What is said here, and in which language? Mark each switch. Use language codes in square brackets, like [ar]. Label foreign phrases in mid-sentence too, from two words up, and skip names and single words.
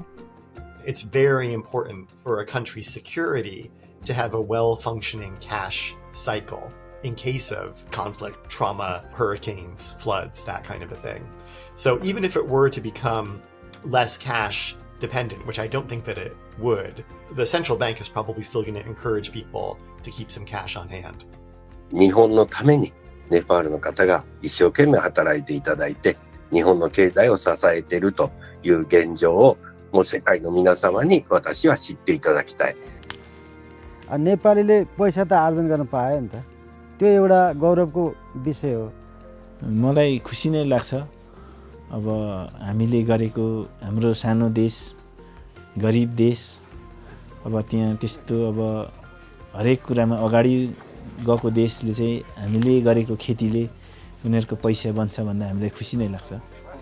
[en] It's very important for a country's security to have a well-functioning cash cycle in case of conflict, trauma, hurricanes, floods, that kind of a thing. So even if it were to become less cash dependent, which I don't think that it would, the central bank is probably still going to encourage people to keep some cash on hand. [ja] 日本のためにネパールの方が一生懸命働いていただいて、日本の経済を支えているという現状をもう世界の皆様に私は知っていただきたい。 [ne] नेपालीले पैसा त आर्जन गर्न पायो नि त। त्यो एउटा गौरवको विषय हो। मलाई खुसी नै लाग्छ। अब हामीले गरेको हाम्रो सानो देश, गरिब देश, अब त्यहाँ त्यस्तो अब हरेक कुरामा अगाडि गएको देशले चाहिँ हामीले गरेको खेतीले उनीहरूको पैसा बन्छ भन्दा हामीलाई खुसी नै लाग्छ।